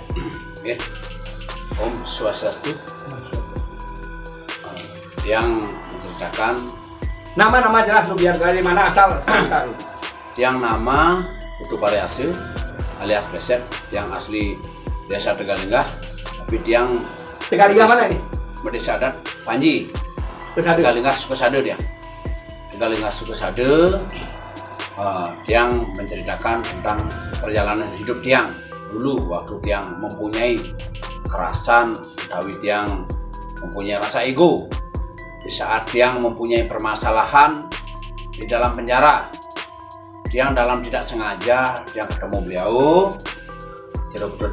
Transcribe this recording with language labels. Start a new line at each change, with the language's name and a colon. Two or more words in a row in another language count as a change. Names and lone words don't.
Indonesian: Oke.
Balinese: Om Swastiastu.
Indonesian: Yang menceritakan Nama-nama jelas lu, biar dari mana asal cerita lu. yang nama Putu Pariasil alias Pesek, yang asli desa Tegalenggah, tapi yang Tegalenggah mana ini? Desa adat Panji. Kesade. Tegalenggah Sukosade dia. Tegalenggah Sukosade. Tiang menceritakan tentang perjalanan hidup Tiang dulu waktu Tiang mempunyai kerasan, utawi Tiang mempunyai rasa ego. Di saat Tiang mempunyai permasalahan di dalam penjara, Tiang dalam tidak sengaja Tiang ketemu beliau, Dr.